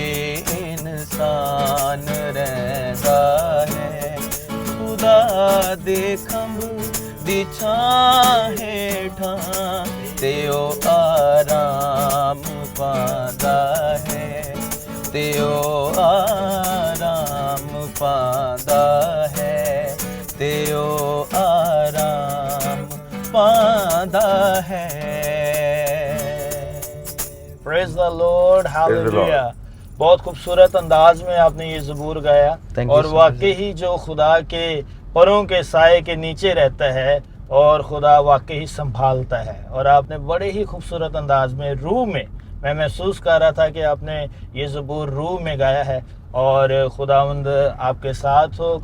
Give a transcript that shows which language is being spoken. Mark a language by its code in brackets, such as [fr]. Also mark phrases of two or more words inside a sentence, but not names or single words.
[pa] ਇੰਸਾਨ ਰਹਿਤਾ ਹੈ ਖ਼ੁਦਾ ਦੇ ਖੰਭ ਦੀ ਛਾਂ ਹੇਠਾ ਤੇ ਓ ਆਰਾਮ ਪਾਂਦਾ ਹੈ ਤੇ ਓ ਆਰਾਮ ਪਾਂਦਾ ਹੈ ਤੇ ਓ ਆਰਾਮ ਪਾਂਦਾ ਹੈ [en] Praise the Lord, [hi] हालेलुया। बहुत खूबसूरत अंदाज में आपने ये ज़बूर गाया [en] Thank you [hi] और [en] so [hi] वाकई ही जो खुदा के परों के साए के नीचे रहता है और खुदा वाकई ही संभालता है। और आपने बड़े ही खूबसूरत अंदाज में रूह में, मैं महसूस कर रहा था कि आपने ये ज़बूर रूह में गाया है और खुदावंद आपके साथ हो।